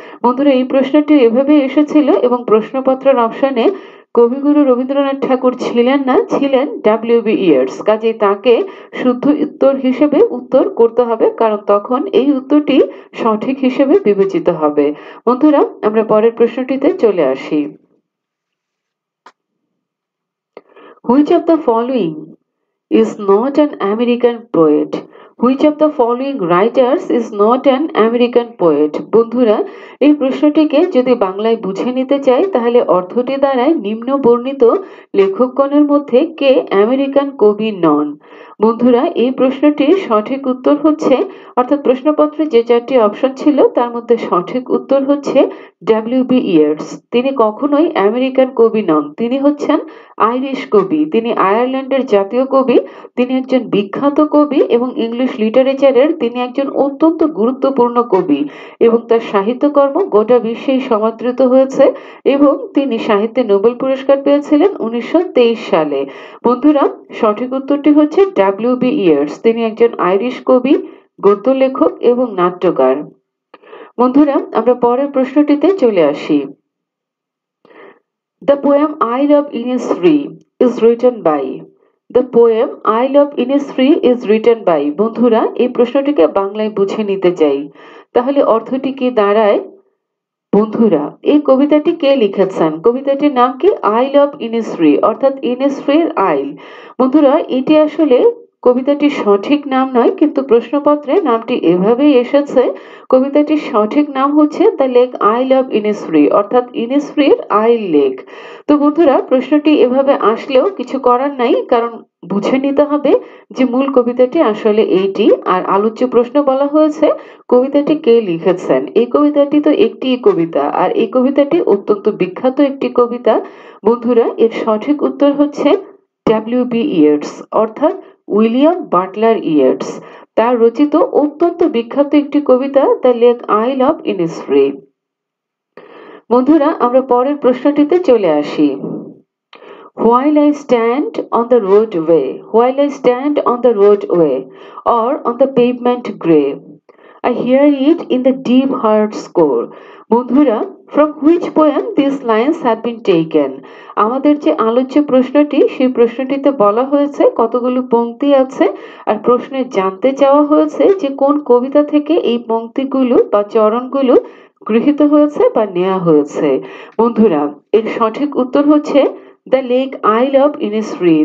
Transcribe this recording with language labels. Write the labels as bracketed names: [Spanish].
[Bangla] বন্ধুরা, এই প্রশ্নটি এভাবে এসেছিল এবং প্রশ্নপত্রের অপশনে কবিগুরু রবীন্দ্রনাথ ঠাকুর ছিলেন না, ছিলেন ডব্লিউ.বি. ইয়েটস। কাজেই তাকে শুদ্ধ উত্তর হিসেবে উত্তর করতে হবে, কারণ তখন এই উত্তরটি সঠিক হিসেবে বিবেচিত হবে। বন্ধুরা, আমরা পরের প্রশ্নটিতে চলে আসি। [English] Which of the following is not an American poet? Which of the following writers is not an American poet? [Bangla] বন্ধুরা, এই প্রশ্নটিকে যদি বাংলায় বুঝে নিতে চাই তাহলে অর্থটি দাঁড়ায় নিম্ন বর্ণিত লেখকগণের মধ্যে কে আমেরিকান কবি নন। বন্ধুরা, এই প্রশ্নটির সঠিক উত্তর হচ্ছে, অর্থাৎ প্রশ্নপত্রে যে 4টি অপশন ছিল তার মধ্যে সঠিক উত্তর হচ্ছে ডব্লিউ.বি. ইয়েটস। তিনি কখনোই আমেরিকান কবি নন, তিনি হচ্ছেন আইরিশ কবি। তিনি আয়ারল্যান্ডের জাতীয় কবি, তিনি একজন বিখ্যাত কবি এবং ইংলিশ লিটারেচারের তিনি একজন অত্যন্ত গুরুত্বপূর্ণ কবি এবং তার সাহিত্যকর্ম গোটা বিশ্বেই সমাদৃত হয়েছে এবং তিনি সাহিত্যে নোবেল পুরস্কার পেয়েছিলেন 1923 সালে। বন্ধুরা, সঠিক উত্তরটি হচ্ছে ডব্লিউ.বি. ইয়েটস। তিনি একজন আইরিশ কবি, গদ্য লেখক এবং নাট্যকার। বন্ধুরা, আমরা পরের প্রশ্নটিতে চলে আসি। [English] The poem I Love Innisfree is written by. The poem I Love Innisfree is written by. [Bangla] বন্ধুরা, এই প্রশ্নটিকে বাংলায় বুঝে নিতে চাই তাহলে অর্থটি কি দাঁড়ায়? বন্ধুরা, এই কবিতাটি কে লিখেছেন? কবিতাটির নাম কি? আই লাভ ইনিসফ্রি, অর্থাৎ ইনিসফ্রির আইল। বন্ধুরা, এটি আসলে কবিতাটির সঠিক নাম নয়, কিন্তু প্রশ্নপত্রে নামটি এভাবেই এসেছে। কবিতাটির সঠিক নাম হচ্ছে the lake I love Innisfree, অর্থাৎ ইনিসফ্রির আইল লেক। তো বন্ধুরা, প্রশ্নটি এভাবে আসলেও কিছু করার নাই, কারণ বুঝে নিতে হবে যে মূল কবিতাটি আসলে এইটি। আর আলোচ্য প্রশ্ন বলা হয়েছে কবিতাটি কে লিখেছেন। এই কবিতাটি তো একটি কবিতা, আর এই কবিতাটি অত্যন্ত বিখ্যাত একটি কবিতা। বন্ধুরা, এর সঠিক উত্তর হচ্ছে ডব্লিউ.বি. ইয়েটস, অর্থাৎ উইলিয়াম বাটলার ইয়েটস। তার রচিত অত্যন্ত বিখ্যাত একটি কবিতা the lake I love Innisfree. বন্ধুরা, আমরা পরের প্রশ্নটিতে চলে আসি। [English] While I stand on the roadway, while I stand on the roadway or on the pavement grey, I hear it in the deep heart score. বন্ধুরা, from which poem these lines have been taken? [Bangla] আমাদের যে আলোচ্য প্রশ্নটি, সেই প্রশ্নটিতে বলা হয়েছে কতগুলো পংক্তি আছে, আর প্রশ্নে জানতে চাওয়া হয়েছে যে কোন কবিতা থেকে এই পংক্তিগুলো বা চরণগুলো গৃহীত হয়েছে বা নেওয়া হয়েছে। বন্ধুরা, এর সঠিক উত্তর হচ্ছে the lake I love Innisfree.